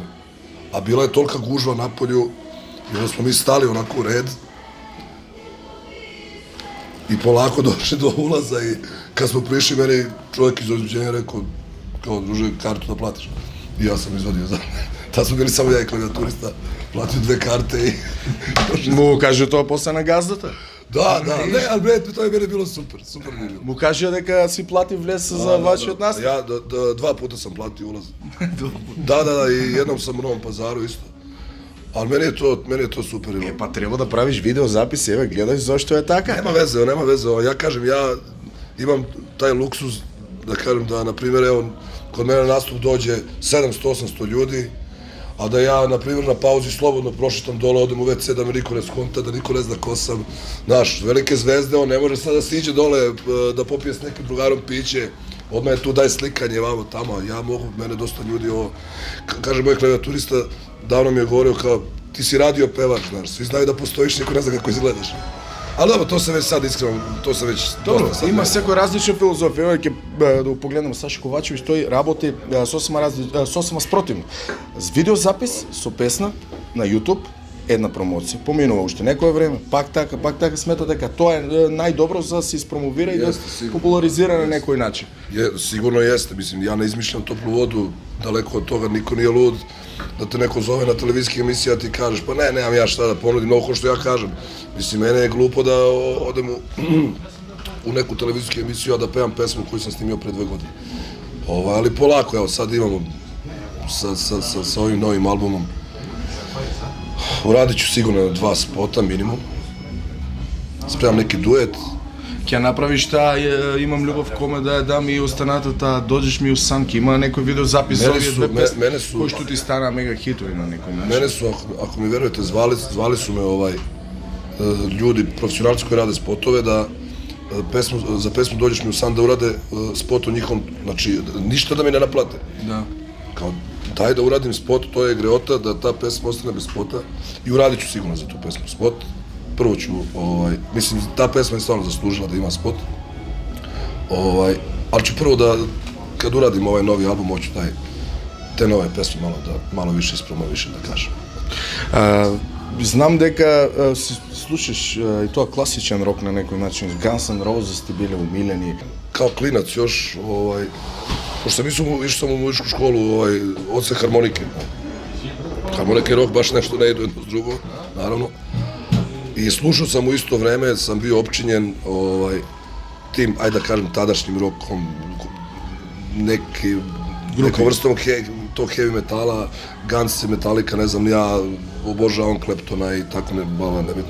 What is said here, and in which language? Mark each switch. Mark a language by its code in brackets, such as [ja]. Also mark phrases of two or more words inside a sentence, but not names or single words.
[sr] A bila je tolika gužva napolju, i onda smo mi stali onako u red, i polako došli do ulaza, i kad smo prišli, meni čovjek iz ozbiđenja rekao, kao, druže, kartu da platiš. I ja sam izvadio za mene. Tad smo bili samo ja i klavijaturista, platio 2 karte i... [mk] Му каже тоа после на газдата? [sr] Da, ne, ali to je meni bilo super mi je bilo. [mk] Му каже дека си плати влез за вашиот наstup? [sr] Ja 2 puta sam platio ulaz. Da, i jednom sam u Novom Pazaru isto. Ali meni je to super. [mk] Па треба да правиш видеозапис, еве, гледај зашто е така. [sr] Nema veze, ja kažem, ja imam taj luksuz, da kažem da, na primjer, evo, kod mene na nastup dođe 700-800 ljudi, a da ja, na primjer, na pauzi slobodno prošetam dole, odem u WC, da me niko ne skonta, da niko ne zna ko sam. Znaš, velike zvezde, on ne može sad da siđe dole, da popije s nekim drugarom piće, odmah je tu daj slikanje, vamo, tamo, ja mogu, mene dosta ljudi ovo, kaže moj klavijaturista, davno mi je govorio kao, ti si radio pevač, znaš, svi znaju da postojiš, niko ne zna kako izgledaš. Ali dobro, to se već sad iskreno, to se već Dobro, dosta sad... [mk] има секој различна филозофија. Еве ќе да го погледнеме Саша Ковачевиќ, тој работи сосема спротивно. С видеозапис со песна на YouTube, една промоција, поминува уште некое време, пак така смета дека тоа е најдобро за да се испромовира и да популаризира на некој начин. [sr] Sigurno jeste, mislim, ja ne izmišljam toplu vodu, daleko od toga, niko nije lud da te neko zove na televizijskih emisija, ti kažeš, pa ne, nemam ja šta da ponudim, ovo što ja kažem. Mislim, mene je glupo da odem u neku televizijsku emisiju, a da pevam pesmu koju sam snimio pre 2 godine. Ali polako, evo, sad imamo sa ovim novim albumom, uradit ću sigurno 2 spota minimum, spremam neki duet. [mk] Ќе направиш таа имам љубов коме да ја дам и останата таа доđеш ми у сан, ќе има некој видеозапис за овие две песни кои што ти стана мега хитови на некој начин. [sr] Mene su, ako mi verujete, zvali su me ljudi, profesionalci koji rade spotove, da za pesmu Dođeš mi u san da urade spot o njihovom, znači ništa da mi ne naplate. Da. Kao, daj da uradim spot, to je greota, da ta pesma ostane bez spota i uradit ću sigurno za tu pesmu spot. Prvo ću, mislim, ta pesma je stvarno zaslužila da ima spot. Ali ću prvo da, kad uradim ovaj novi album, hoću te nove pesme malo više ispromovišem, da kažem. [mk] Знам дека си слушаш и тоа класичен рок на некој начин. Guns N' Roses ти биле умилени. [sr] Kao klinac još, pošto sam išao sam u muzičku školu, odsek harmonike. Harmonika i rock baš nešto ne idu jedno s drugo, naravno. I slušao sam u isto vreme, sam bio opčinjen tim, ajde da kažem, tadašnjim rokom, nekom vrstom tog [en] heavy metala, [sr] Guns, Metallica, ne znam, ja obožavam Claptona i tako nebitno.